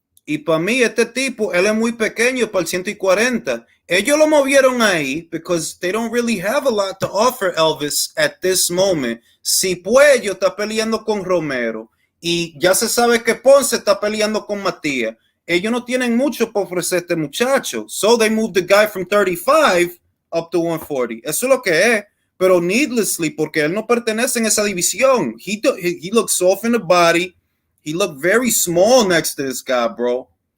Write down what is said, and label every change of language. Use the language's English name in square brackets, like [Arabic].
[Spanish] Y para mí, este tipo, él es muy pequeño para el 140. Ellos lo movieron ahí [English] because they don't really have a lot to offer Elvis at this moment. [Spanish] Si Puello está peleando con Romero y ya se sabe que Ponce está peleando con Matías, ellos no tienen mucho para ofrecer a este muchacho. [English] So they moved the guy from 35 up to 140. [Spanish] Eso es lo que es. Pero [English] needlessly, [Spanish] porque él no pertenece en esa división. [English] He looks soft in the body. He looked very small next to this guy, bro.